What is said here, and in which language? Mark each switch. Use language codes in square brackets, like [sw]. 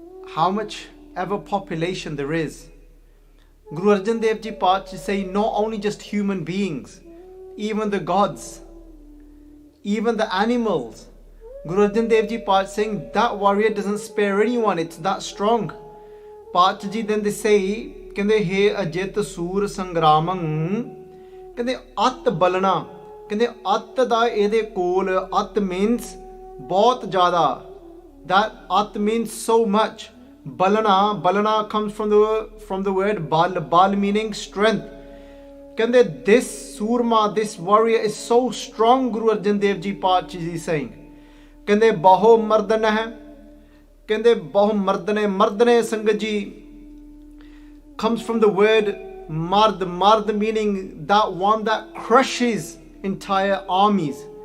[en] How much ever population there is, Guru Arjan Dev Ji Paatshah say not only just human beings, even the gods, even the animals. Guru Arjan Dev Ji Paatshah saying that warrior doesn't spare anyone, it's that strong. Paatshah Ji then they say, [pa] ਕਹਿੰਦੇ ਹੇ ਅਜਿਤ ਸੂਰ ਸੰਗਰਾਮੰ, ਕਹਿੰਦੇ ਅਤ ਬਲਣਾ, ਕਹਿੰਦੇ ਅਤ ਦਾ ਇਹਦੇ ਕੋਲ, ਅਤ means ਬਹੁਤ ਜ਼ਿਆਦਾ, [en] that at means so much. Balana comes from the word bal meaning strength. ਕਹਿੰਦੇ this surma, this warrior is so strong, Guru Arjan Dev Ji Paatshah is saying. [pa] ਕਹਿੰਦੇ ਬਹੁ ਮਰਦਨ ਹੈ, ਕਹਿੰਦੇ ਬਹੁ ਮਰਦਨੇ ਸੰਗਤ ਜੀ [en] comes from the word mard meaning that one that crushes entire armies.